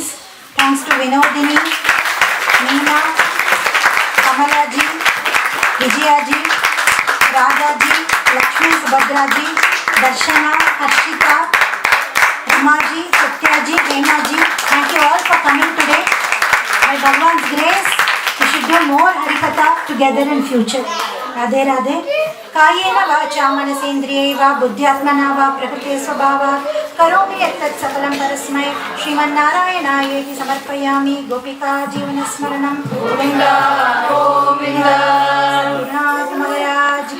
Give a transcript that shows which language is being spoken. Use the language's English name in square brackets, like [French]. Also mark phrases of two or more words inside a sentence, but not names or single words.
[English] Thanks to Vinodini, Meena, Kamala ji, Vijaya ji, Radha ji, Lakshmi Subhadra ji, Darshana, Harshita, Rama ji, Satya ji, Hema ji. Thank you all for coming today. By Bhagwan's grace, we should do more Harikatha together in future. Radhe Radhe. [Sanskrit] कायेन वाचा मनसेन्द्रियैर्वा बुद्ध्यात्मना वा प्रकृते स्वभावात् करोमि यत्तत् सकलं परस्मै श्रीमन्नारायणायेति समर्पयामि. गोपिका जीवनस्मरणं गोविन्द गोविन्द. [Hindi] गुरुनाथ महाराज की